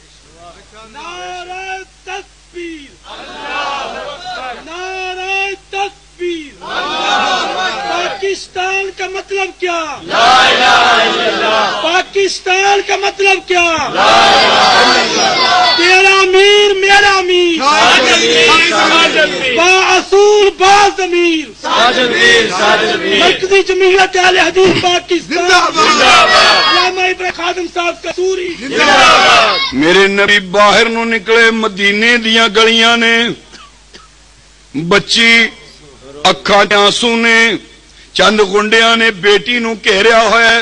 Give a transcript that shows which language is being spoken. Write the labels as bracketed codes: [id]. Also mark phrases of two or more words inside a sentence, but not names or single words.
[ur] نعرہ تکبیر, نعرہ تکبیر. پاکستان کا مطلب کیا؟ [ar] لا الہ الا اللہ. [ur] پاکستان کا مطلب کیا؟ [ar] لا الہ الا اللہ. [ur] تیرا امیر میرا امیر, با اصول با ضمیر, مرکزی جمہوریت اہل حدیث پاکستان علامہ ابراہیم خادم صاحب قصوری. [pa] میرے نبی باہر نو نکلے مدینے دیاں گلیاں نے, بچی اکھاں آنسو نے, چند گنڈیاں نے بیٹی نو گھیریا ہوا ہے.